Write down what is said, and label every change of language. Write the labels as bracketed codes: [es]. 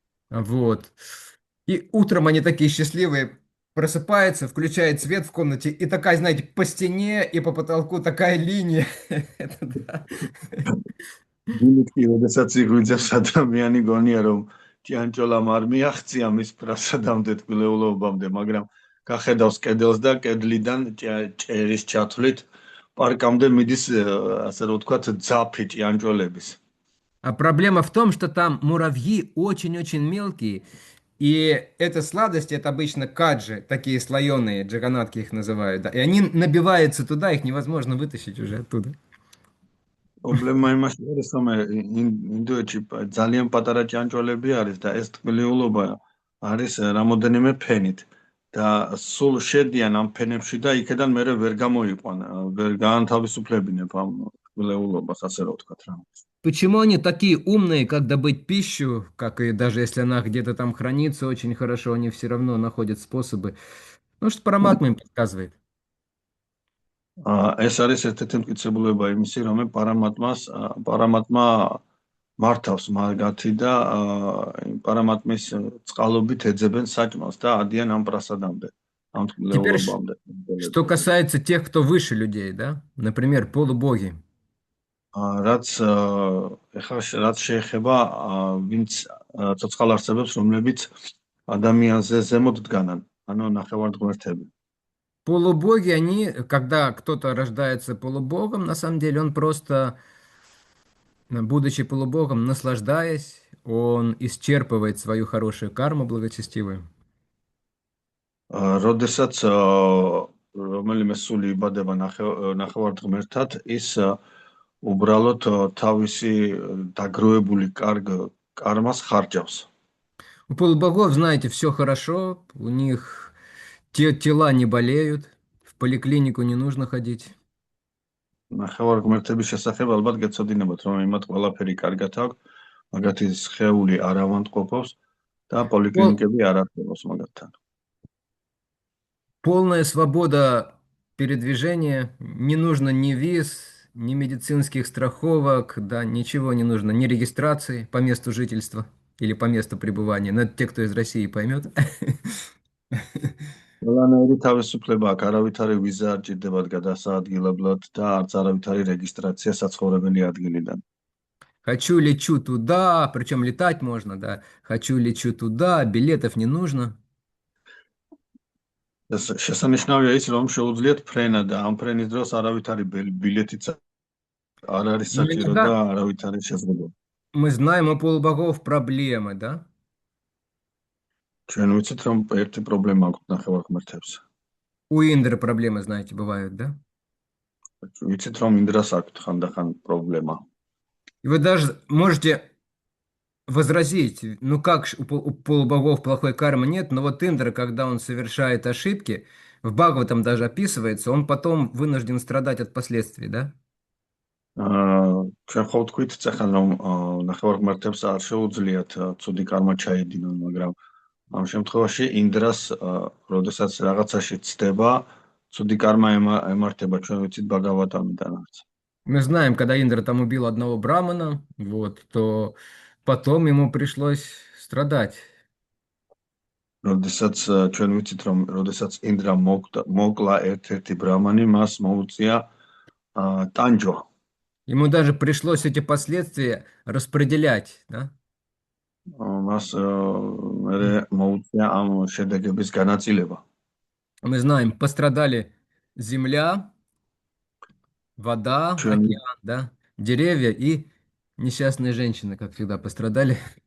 [ru] Вот. И утром они такие счастливые, просыпаются, включает свет в комнате, и такая, знаете, по стене и по потолку такая линия. Это да. [ka] დილით კი, როდესაც იღვიძებს ადამიანი გონია რომ ჭიანჭველამ არ მიაღწია მის პრასადამდე ტკბილეულობამდე, მაგრამ გახედავს კედელს და კედლიდან ჭერის ჩათვლით პარკამდე მიდის, ასე რომ ვთქვათ, ძაფი ჭიანჭველების. [ru] А проблема в том, что там муравьи очень-очень мелкие, и эта сладость, это обычно каджи, такие слоеные, джаганатки их называют, да, и они набиваются туда, их невозможно вытащить уже оттуда. [ka] პრობლემა იმაში არის, რომ ინდოეთში ძალიან პატარა ჭიანჭველები არის და ეს ტკბილეულობა არის რამოდენიმე ფენით და სულ შედიან ამ ფენებში და იქიდან მერე ვერ გამოიყვან, ვერ გაანთავისუფლებინებ ამ ტკბილეულობას, ასე რომ ვთქვათ რა. [ru] Почему они такие умные, как добыть пищу, как и даже если она где-то там хранится очень хорошо, они все равно находят способы. Ну, что параматма им подсказывает. [ka] ეს არის ერთ-ერთი მტკიცებულება იმისი, რომ პარამატმა მართავს მაგათი და პარამატმის წყალობით ეძებენ საჭმელს და ადიან ამ პრასადამდე, ამ [ru] Теперь, [ka] ტკბილეულობამდე. [ru] что касается тех, кто выше людей, да, например, полубоги. [ka] რაც რაც შეეხება ვინც ცოცხალ არსებებს, რომლებიც ადამიანზე земოთ დგანან, ანუ ნახევარღმერთები. [ru] Полубоги, они, когда кто-то рождается полубогом, на самом деле он просто, будучи полубогом, наслаждаясь, он исчерпывает свою хорошую карму благочестивую. [ka] როდესაც რომელიმე სული იბადება ნახევარღმერთად, ის უბრალოდ თავისი დაგროვებული კარგ კარმას ხარჯავს. [ru] У полубогов, знаете, все хорошо, у них тела не болеют, в поликлинику не нужно ходить. [ka] ნახევარღმერთების შესახებ ალბათ გეცოდინებათ, რომ იმათ ყველაფერი კარგად აქვს, მაგათი სხეული არ ავანტყოფავს და პოლიკლინიკები არ არსებობს მაგათთან. [ru] Полная свобода передвижения, не нужно ни виз, ни медицинских страховок, да, ничего не нужно, ни регистрации по месту жительства или по месту пребывания. Но это те, кто из России поймет. [ka] ყველანაირი თავისუფლება აქვს, არავითარი ვიზა არ ჭირდებათ გადასაადგილებლად და არც არავითარი რეგისტრაცია საცხოვრებელი ადგილიდან. [ru] Хочу, лечу туда, причем летать можно, да. Хочу, лечу туда, билетов не нужно. [ka] შესანიშნავია ის, რომ შეუძლიათ ფრენა და ამ ფრენის დროს არავითარი ბილეთიც არ არის საჭირო და არავითარი შესაძლებლობა. [ru] Мы знаем у полубогов проблемы, да? [ka] ჩვენ ვიცით, რომ ერთი პრობლემა აქვს ნახევარღმერთებს. [ru] У Индры проблемы, знаете, бывают, да? [ka] ვიცით, რომ ინდრას აქვს ხანდახან პრობლემა. [ru] И вы даже можете возразить, ну как у полубогов плохой кармы нет, но вот Индра, когда он совершает ошибки, в Бхагаватам даже описывается, он потом вынужден страдать от последствий, да? [ka] ჩვენ ხო ვთქვით წახან, რომ ნახევარღმერთებს არ შეუძლიათ ცუდი კარმა ჩაედინონ, მაგრამ ამ შემთხვევაში ინდრას, როდესაც რაღაცაში ცდება, ცუდი კარმა ემართება, ჩვენ ვიცით ბაგავატამიდანაც. [ru] Мы знаем, когда Индра там убил одного брамана, вот, то потом ему пришлось страдать. [ka] როდესაც ჩვენ ვიცით, რომ როდესაც ინდრა მოკლა ერთ-ერთი ბრამანი, მას მოუწია ტანჯვა. [ru] Ему даже пришлось эти последствия распределять, да? [ka] მას მოუწია ამ შედეგების განაწილება. [ru] Мы знаем, пострадали земля, вода, океан, да, деревья и несчастные женщины, как всегда, пострадали.